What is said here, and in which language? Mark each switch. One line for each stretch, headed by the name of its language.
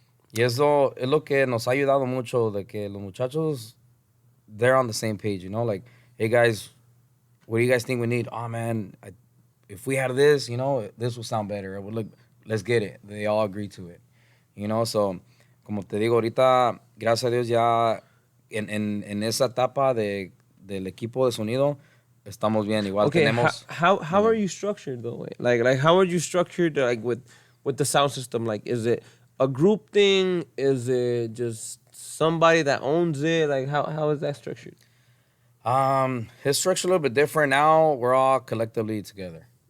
Spanish: Y eso es lo que nos ha ayudado mucho, de que los muchachos, they're on the same page, you know?
English: Like, hey, guys, what do you guys think we need? Oh, man, if we had this, you know, this would sound better. Look, let's get it. They all agree to it, you know?
Spanish: So, como te digo, ahorita, gracias a Dios, ya en esa etapa del equipo de sonido, estamos bien. Igual tenemos...
English: How are you structured, though? Like, how are you structured, like, with the sound system? Like, is it a group thing? Is it just somebody that owns it? Like, how is that structured? It's structured a little bit different now. We're all collectively together.